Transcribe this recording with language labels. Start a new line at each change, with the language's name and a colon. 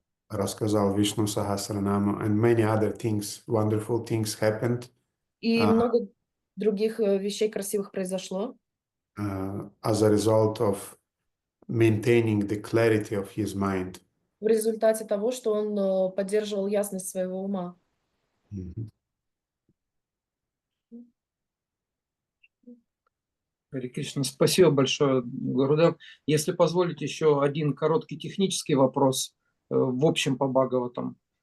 Russian: Рассказал
English: Vishnu Sahasranama, and many other things, wonderful things happened.
Russian: И много других вещей красивых произошло.
English: As a result of maintaining the clarity of his mind.
Russian: В результате того, что он поддерживал ясность своего ума. Харе Кришна, спасибо большое, Гурудев. Если позволите, еще один короткий технический вопрос в общем по Бхагаватам.